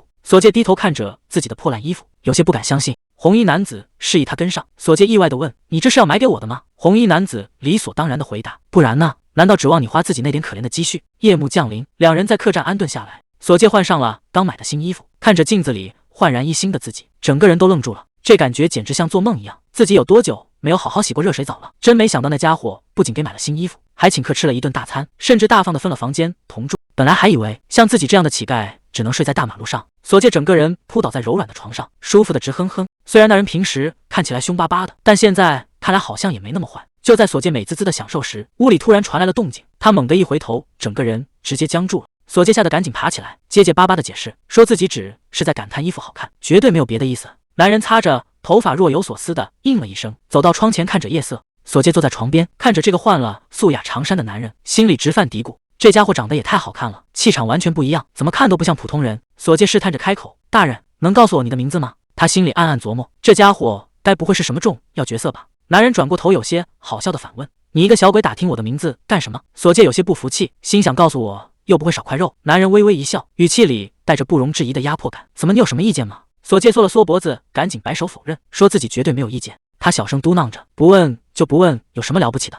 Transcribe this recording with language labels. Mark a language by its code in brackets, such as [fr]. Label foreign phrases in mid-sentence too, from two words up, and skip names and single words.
[zh] 索介低頭看着自己的破爛衣服，有些不敢相信。紅衣男子示意他跟上，索介意外地問：“你這是要買給我的嗎？” 紅衣男子理所當然地回答：“不然呢？難道指望你花自己那點可憐的積蓄？” 夜幕降臨，兩人在客棧安頓下來。索介換上了剛買的新衣服，看着鏡子裡煥然一新的自己，整個人都愣住了。這感覺簡直像做夢一樣，自己有多久沒有好好洗過熱水澡了？真沒想到那家伙不僅給買了新衣服，還請客吃了一頓大餐，甚至大方地分了房間同住。本來還以為像自己這樣的乞丐只能睡在大馬路上。索介整個人撲倒在柔軟的床上，舒服的直哼哼。雖然那人平時看起來凶巴巴的，但現在看來好像也沒那麼壞。就在索介美滋滋的享受時，屋裡突然傳來了動靜，他猛地一回頭，整個人直接僵住了。索介嚇得趕緊爬起來，結結巴巴的解釋，說自己只是在感嘆衣服好看，絕對沒有別的意思。男人擦着頭髮，若有所思的應了一聲，走到窗前看着夜色。索介坐在床邊，看着這個換了素雅長衫的男人，心裡直犯嘀咕，這家伙長得也太好看了，氣場完全不一樣，怎麼看都不像普通人。索介試探着開口：“大人，能告訴我你的名字嗎？”他心裡暗暗琢磨，這家伙該不會是什麼重要角色吧？男人轉過頭，有些好笑的反問：“你一個小鬼打聽我的名字幹什麼？” 索介有些不服氣，心想告訴我又不會少塊肉。男人微微一笑，語氣裡帶着不容置疑的壓迫感：“怎麼，你有什麼意見嗎？” 索介縮了縮脖子，趕緊擺手否認，說自己絕對沒有意見。他小聲嘟囔着：“不問就不問，有什麼了不起的？”